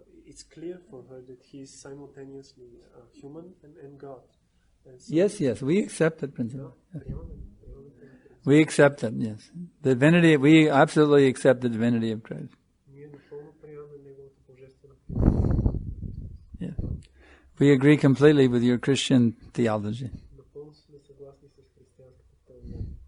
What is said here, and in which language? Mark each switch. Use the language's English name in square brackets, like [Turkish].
[English] It's clear for her that he is simultaneously human and God. And so Yes, we accept that principle. [Bulgarian] приемаме. [English] We accept it, yes. The divinity, we absolutely accept the divinity of Christ. [Bulgarian] Ние напълно приемаме неговата божествена. [English] Yes. We agree completely with your Christian theology. [Bulgarian] Напълно сме съгласни с християнската теология.